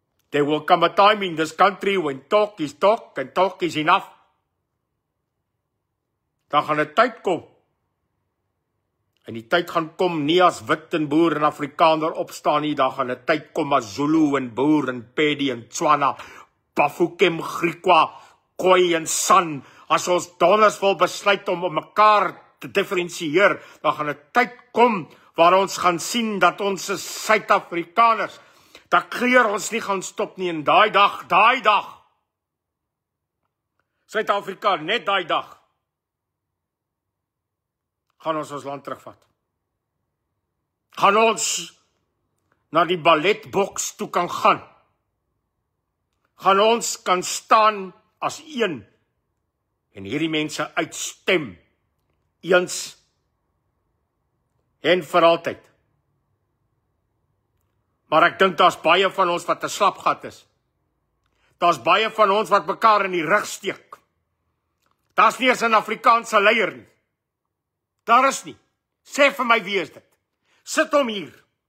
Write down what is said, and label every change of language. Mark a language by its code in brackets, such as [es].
[en] There will come a time in this country when talk is talk and talk is enough. [af] Daar gaan 'n tyd kom. En die tyd gaan kom nie as wit en boer en Afrikaner opstaan nie, daar gaan 'n tyd kom as Zulu en boer en Pedi en Tswana, Bafokeng, Griqua, Khoi en San, as ons donders wil besluit om mekaar te diferensieer, dan gaan 'n tyd kom waar ons gaan sien dat ons is Suid-Afrikaners, dat kleur ons nie gaan stop nie, en daai dag, Suid-Afrika, net daai dag, gaan ons land terugvat. Gaan ons na die balletboks toe kan gaan. Gaan ons kan staan as een en hierdie mense uitstem, eens en vir altyd. Maar ek dink daar's baie van ons wat 'n slapgat is. Daar's baie van ons wat mekaar in die rug steek. Daar's nie eens 'n Afrikaanse leier nie. Daar is nie. Sê vir my, wie is dit? Sit hom hier.